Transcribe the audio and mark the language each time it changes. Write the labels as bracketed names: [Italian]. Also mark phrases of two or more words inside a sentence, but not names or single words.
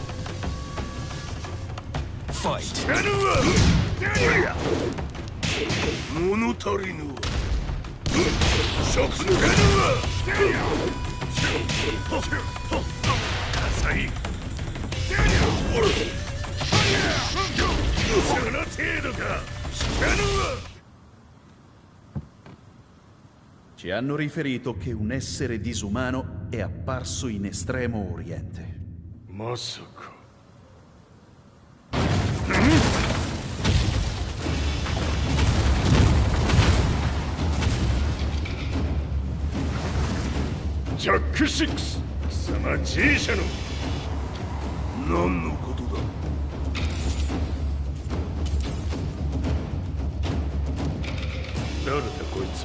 [English] Fight! [Japanese] 物足りぬわ。食のぬわ。浅い。その程度か。知らぬわ。 [Italian] Ci hanno riferito che un essere disumano è apparso in Estremo Oriente. [Japanese] まさか。ジャック6、貴様 G 社の何のことだ。誰だこいつは。